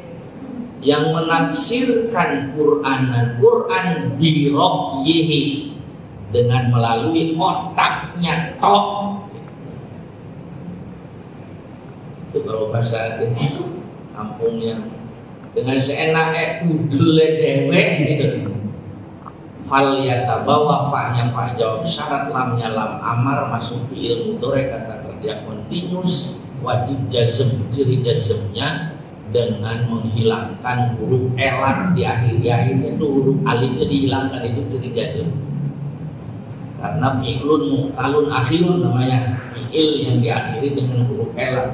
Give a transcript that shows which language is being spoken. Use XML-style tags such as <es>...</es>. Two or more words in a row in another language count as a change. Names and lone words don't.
<id>Yang menafsirkan Quran birokyihi, dengan melalui otaknya tok. Itu kalau bahasa kampungnya, dengan seenaknya</id> <jv>udele dewek</jv> <id>gitu.</id> <ar>Fal yatabawa,</ar> <id>fa-nya</id> <ar>fa jawab syarat,</ar> <id>lamnya</id> <ar>lam amar,</ar> <id>masuk</id> <ar>fi'il mudhari,</ar> <id>kata kerja kontinus, wajib jazm, ciri jazmnya dengan menghilangkan huruf elang di akhirnya itu huruf alifnya dihilangkan, itu ciri jazm. Karena</id> <ar>fi'lun mu'talun akhirun</ar> <id>namanya, fi'il yang diakhiri dengan huruf elang.</id>